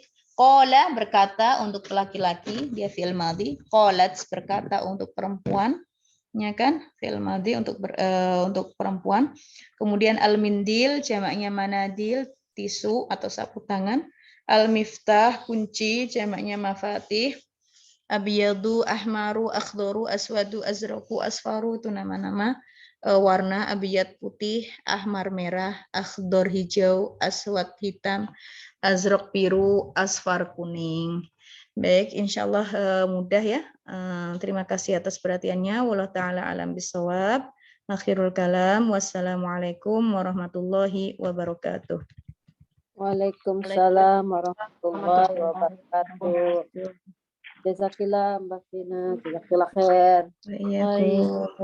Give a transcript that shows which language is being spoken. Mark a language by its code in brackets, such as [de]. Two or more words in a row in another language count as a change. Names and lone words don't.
[id] Qala berkata untuk laki-laki, dia [ar] فعل ماضي. [id] Qalat berkata untuk perempuan, ya kan, [ar] فعل ماضي [id] untuk perempuan. Kemudian al-mindil jamaknya manadil, tisu atau sapu tangan. Al-miftah kunci jamaknya mafatih. [ar] أبيض، أحمر، أخضر، أسود، أزرق، أصفر [id] itu nama-nama warna. Abiyad putih, ahmar merah, akhdar hijau, aswad hitam, azrak biru, asfar kuning. Baik, [ar] إن شاء الله [id] mudah ya. Terima kasih atas perhatiannya. [ar] والله تعالى أعلم بالصواب. آخر الكلام. والسلام عليكم ورحمة الله وبركاته. وعليكم السلام ورحمة الله وبركاته. Jazakillah Mbak Fina, جزاك الله خير. [id] Iya,